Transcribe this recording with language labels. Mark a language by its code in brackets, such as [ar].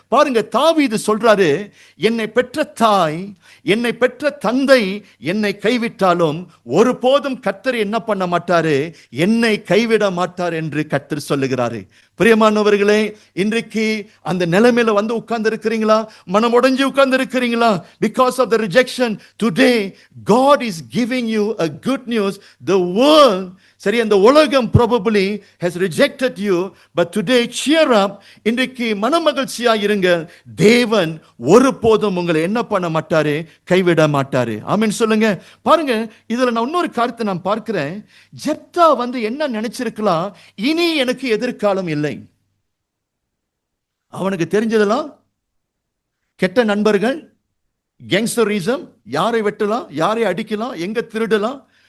[ta] பாருங்க, தாவீது சொல்றாரு, என்னை பெற்ற தாய், என்னை பெற்ற தந்தை என்னை கைவிட்டாலும் ஒருபோதும் கர்த்தர் என்ன பண்ண மாட்டாரு? என்னை கைவிட மாட்டார் என்று கர்த்தர் சொல்லுகிறாரு. பிரியமானவர்களே, இன்றைக்கு அந்த நிலைமையில வந்து உட்கார்ந்து இருக்கிறீங்களா? மனம் உடைஞ்சு உட்கார்ந்து இருக்கிறீங்களா? [en] Because of the rejection, today God is giving you a good news. The world, [ta] சரி, அந்த உலகம் [en] probably has rejected you, but today cheer up. [ta] இன்றைக்கு மனமகிழ்ச்சியா இருங்க. தேவன் ஒருபோதும் உங்களை என்ன பண்ண மாட்டாரு? கைவிட மாட்டாரு. ஆமென் சொல்லுங்க. பாருங்க, இதுல நான் இன்னொரு காரியத்தை நான் பார்க்கிறேன். ஜெப்தா வந்து என்ன நினைச்சிருக்கலாம்? இனி எனக்கு எதிர்காலம் இல்லை. அவனுக்கு தெரிஞ்சதெல்லாம் கெட்ட நண்பர்கள், கேங்ஸ்டரிசம், யாரை வெட்டலாம், யாரை அடிக்கலாம், எங்க திருடலாம்.